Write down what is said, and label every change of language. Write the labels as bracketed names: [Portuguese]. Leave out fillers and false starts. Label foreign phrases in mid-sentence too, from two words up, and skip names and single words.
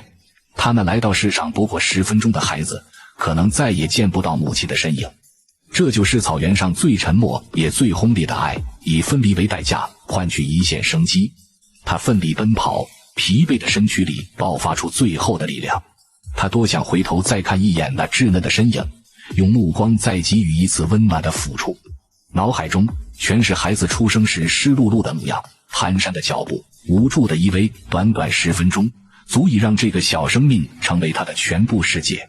[Chinese] 他們來到世上不過10分鐘的孩子，可能再也見不到母親的身影。這就是草原上最沉默也最轟烈的愛，以分離為代價換取一線生機。他奮力奔跑，疲憊的身軀裡爆發出最後的力量。他多想回頭再看一眼那稚嫩的身影，用目光再給予一次溫暖的撫觸。腦海中全是孩子出生時濕漉漉的模樣，蹣跚的腳步，無助的依偎。短短10分鐘，足以讓這個小生命成為他的全部世界。